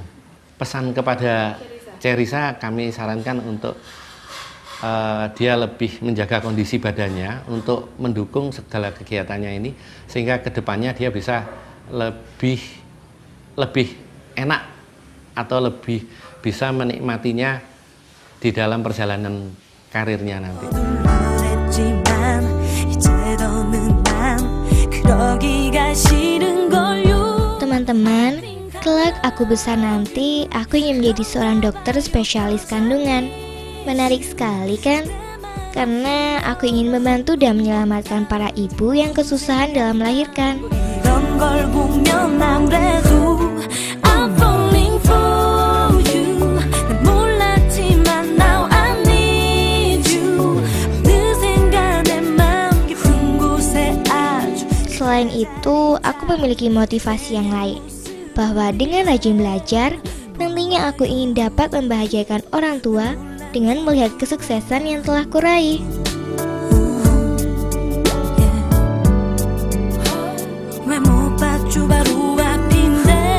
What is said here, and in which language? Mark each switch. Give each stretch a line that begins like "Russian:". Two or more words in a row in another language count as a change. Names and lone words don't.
Indonesian: Pesan kepada Cerisa kami sarankan untuk dia lebih menjaga kondisi badannya untuk mendukung segala kegiatannya ini, sehingga kedepannya dia bisa lebih enak atau lebih bisa menikmatinya di dalam perjalanan karirnya nanti.
Korean: 했지만 이제 더는 난 그러기가 싫은 걸요.
Indonesian: Teman-teman, kelak aku besar nanti, aku ingin menjadi seorang dokter spesialis kandungan. Menarik sekali kan? Karena aku ingin membantu dan menyelamatkan para ibu yang kesusahan dalam melahirkan.
Korean: 이런 걸 보면 아무래도
English: I'm falling for you.
Korean: 난 몰랐지만
English: now I need you.
Korean: 어느샌가 내 마음 깊은 곳에 아주.
Indonesian: Selain itu, aku memiliki motivasi yang lain, bahwa dengan rajin belajar, nantinya aku ingin dapat membahagiakan orang tua dengan melihat kesuksesan yang telah kuraih.
Korean: 왜 못 봤죠 바로 앞인데.